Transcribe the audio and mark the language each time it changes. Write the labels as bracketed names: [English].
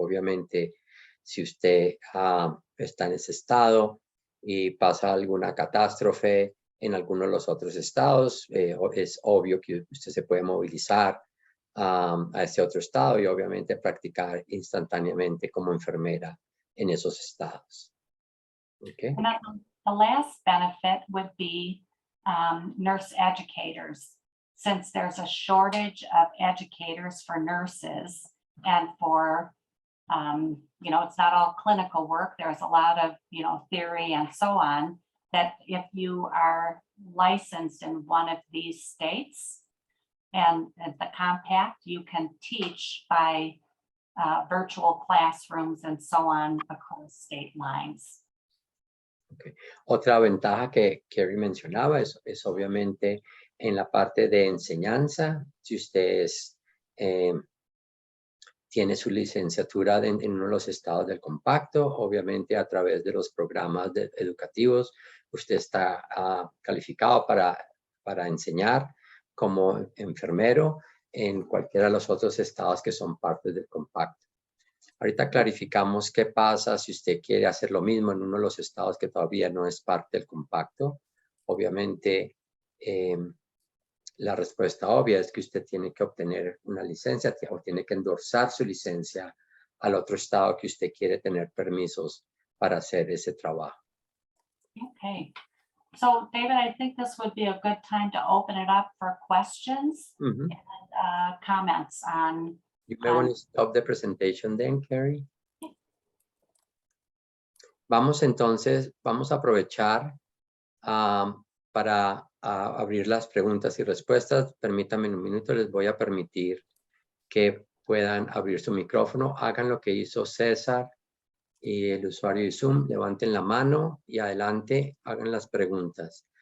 [Spanish] Obviamente, si usted está en ese estado y pasa alguna catástrofe en alguno de los otros estados, es obvio que usted se puede movilizar a ese otro estado y obviamente practicar instantáneamente como enfermera en esos estados. [English] Okay. And the last benefit would be nurse educators. Since there's a shortage of educators for nurses and for, you know, it's not all clinical work. There's a lot of, you know, theory and so on, that if you are licensed in one of these states and the compact, you can teach by virtual classrooms and so on across state lines. Okay. [Spanish] Otra ventaja que Carrie mencionaba es obviamente en la parte de enseñanza. Si usted tiene su licenciatura en uno de los estados del compacto, obviamente a través de los programas educativos, usted está calificado para enseñar como enfermero en cualquiera de los otros estados que son parte del compacto. Ahorita clarificamos qué pasa si usted quiere hacer lo mismo en uno de los estados que todavía no es parte del compacto. Obviamente, la respuesta obvia es que usted tiene que obtener una licencia o tiene que endorsar su licencia al otro estado que usted quiere tener permisos para hacer ese trabajo. Okay. [English] So, David, I think this would be a good time to open it up for questions and comments on. You may want to stop the presentation then, Carrie. [Spanish] Vamos a aprovechar para abrir las preguntas y respuestas. Permítanme un minuto, les voy a permitir que puedan abrir su micrófono. Hagan lo que hizo César y el usuario de Zoom, levanten la mano y adelante hagan las preguntas.